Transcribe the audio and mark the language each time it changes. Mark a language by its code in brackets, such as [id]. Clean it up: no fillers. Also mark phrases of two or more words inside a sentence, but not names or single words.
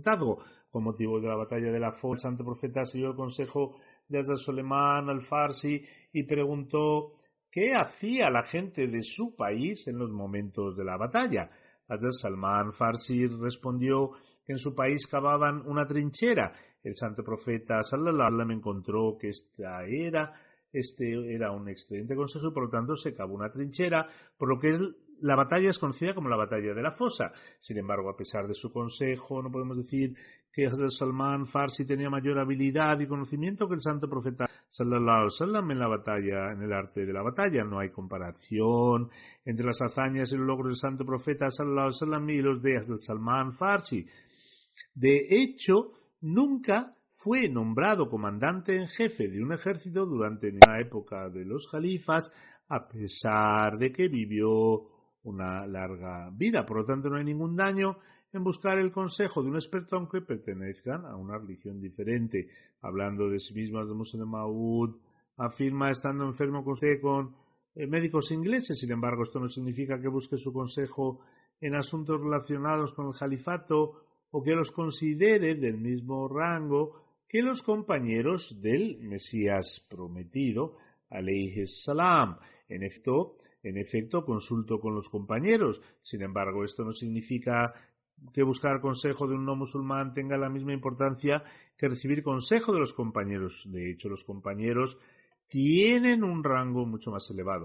[es] Con motivo de la batalla de la Foz, el santo profeta siguió el consejo de Hazrat Soleiman al-Farsi y preguntó qué hacía la gente de su país en los momentos de la batalla. Hazrat Salman Farsi respondió que en su país cavaban una trinchera. El santo profeta [ar] صلى الله عليه وسلم [es] encontró que este era un excelente consejo y por lo tanto se cavó una trinchera, por lo que la batalla es conocida como la batalla de la fosa. Sin embargo, a pesar de su consejo, no podemos decir que Hazrat Salman Farsi tenía mayor habilidad y conocimiento que el santo profeta [ar] صلى الله عليه وسلم [es] en la batalla, en el arte de la batalla. No hay comparación entre las hazañas y los logros del santo profeta [ar] صلى الله عليه وسلم [es] y los de Hazrat Salman Farsi. De hecho, nunca fue nombrado comandante en jefe de un ejército durante la época de los califas, a pesar de que vivió una larga vida. Por lo tanto, no hay ningún daño en buscar el consejo de un experto aunque pertenezcan a una religión diferente. Hablando de sí mismo, Muslim Maud afirma estando enfermo con médicos ingleses. Sin embargo, esto no significa que busque su consejo en asuntos relacionados con el califato o que los considere del mismo rango que los compañeros del Mesías prometido, [ar] عليه السلام. [es] En efecto, consulto con los compañeros. Sin embargo, esto no significa que buscar consejo de un no musulmán tenga la misma importancia que recibir consejo de los compañeros. De hecho, los compañeros tienen un rango mucho más elevado.